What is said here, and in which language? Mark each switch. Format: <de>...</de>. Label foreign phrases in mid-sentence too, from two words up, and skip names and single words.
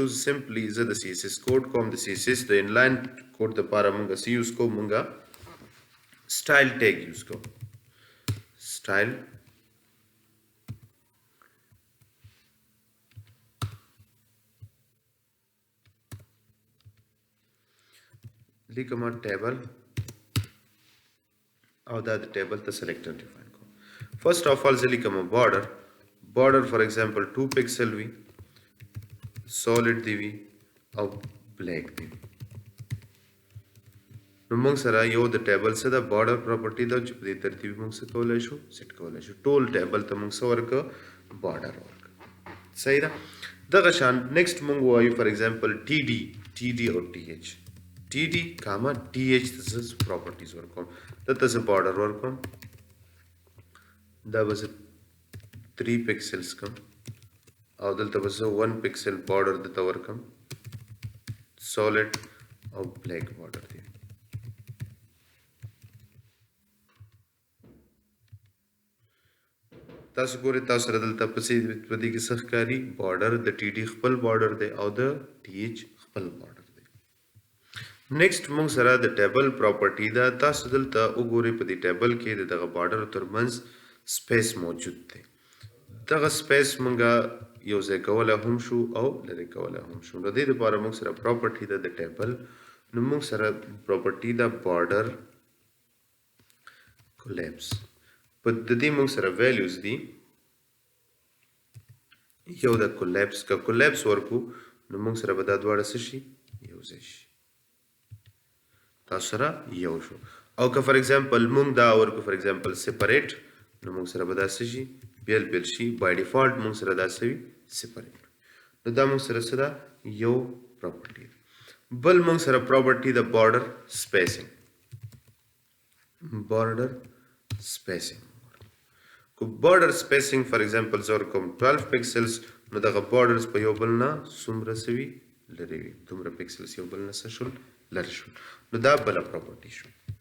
<ps>سمپلی زه د CSS کوډ کوم د CSS د</ps> <en>online code</en> <ps>لپاره مونږه سی یوز کوو مونږه</ps> <en>style tag use</en> <ps>کوو سټایل لیکم ټیبل او دا د ټیبل ته</ps> <en>selector define</en> <ps>کوم.</ps> <en>first of all</en> <ps>زه لیکم</ps> <en>border for example 2 pixel</en> <ps>وي solid دی وي او black دی وي. نو موږ سره یو د ټیبل څخه د</ps> <en>border property</en> <ps>د چې په دې ترتیب موږ څه کولای شو سیټ کولای شو. ټول ټیبل ته موږ څه ورکو border ورکو. صحیح ده. دغه شان نیکسٹ موږ وایو</ps> <en>for example</en> <ps>TD او TH TD کاما TH ته پراپرټیز ورکوم دلته زه border ورکوم دا به 3 pixels کم او دلته به 1</ps> <en>pixel border</en> <ps>دلته ورکم solid او</ps> <en>black border</en> <ps>دی. تاسو ګورئ تاسو سره دلته پسې په دې کې څه ښکاري border د TD خپل border دی او د TH خپل border دی. نیکسٹ موږ سره د</ps> <en>table property</en> <ps>دا تاسو دلته وګورئ په دې ټیبل کې دغه border ترمنځ سپیس موجود دی. دغه سپیس مونږه یو ځای کولی هم شو او لرې کولی هم شو. د دې لپاره موږ سره پراپرټي ده د ټیبل. نو موږ سره پراپرټي ده</ps> <en>border collapse.</en> <ps>په د دې موږ سره ویلیوز دي یو د collapse که collapse ورکو نو موږ سره به دا دواړه څه شي یو ځای شي. تاسو سره یو شو. او که</ps> <en>for example</en> <ps>موږ دا ورکو</ps> <en>for example</en> <ps>separate نو موږ سره به دا څه شي بیل شي</ps> <en>by default</en> <ps>موږ سره دا څه وي سپریټ نو دا موږ سره څه ده یو پراپرټي بل موږ سره پراپرټي د</ps> <en>border spacing</en> <ps>کو</ps> <en>border spacing for example</en> <ps>زه ورکوم 12 پکسلز نو دغه بارډرز په یو بل نه څومره سوي لرې وي دومره پکسلز یو بل نه څه شول لرې شول نو دا بله پراپرټي شو</ps>